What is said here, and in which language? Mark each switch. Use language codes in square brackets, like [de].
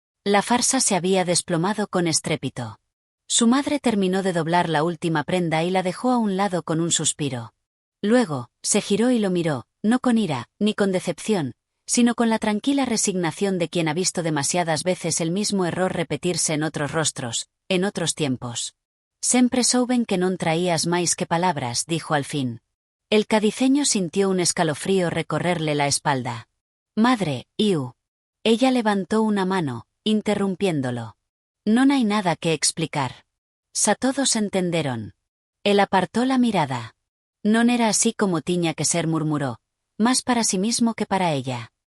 [es] La farsa se había desplomado con estrépito. Su madre terminó de doblar la última prenda y la dejó a un lado con un suspiro. Luego, se giró y lo miró, no con ira, ni con decepción, sino con la tranquila resignación de quien ha visto demasiadas veces el mismo error repetirse en otros rostros, en otros tiempos. [gl] «Sempre souben que non traías máis que palabras», [es] dijo al fin. El cadiceño sintió un escalofrío recorrerle la espalda. «Madre, iu». Ella levantó una mano, interrumpiéndolo. [gl] «Non hai nada que explicar. Xa todos entenderon». [es] Él apartó la mirada. [gl] «Non era así como tiña que ser», [es] murmuró, más para sí mismo que para ella.